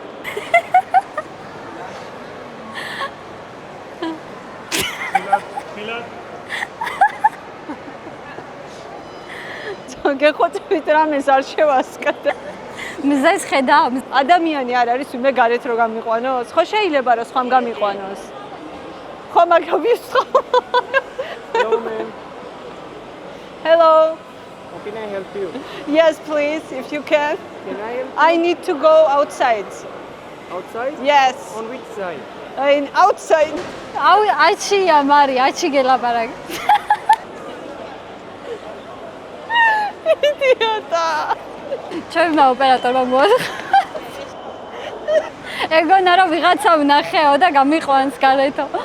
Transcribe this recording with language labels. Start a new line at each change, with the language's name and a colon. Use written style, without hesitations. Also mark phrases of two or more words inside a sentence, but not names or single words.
Georgian: გეხოცებით რამეს არ შევასკდე. მზეს ხედავ. ადამიანი არ არის ვინმე გარეთ რო გამიყვანოს? ხო შეიძლება რომ სხვამ გამიყვანოს. ხო მაგრამ ვის ხო?
English: Hello. How can I help you? Yes, please, if you can. Can I help you? I need to go outside. Outside? Yes. On which side? Outside.
Georgian: აუ, აჩია მარი, აჩი გელაპარაკი. მიდიოდა. ჩემმა ოპერატორმა მოახერხა. ეგონა რომ ვიღაცა ვნახეო და გამიყვანს გარეთო.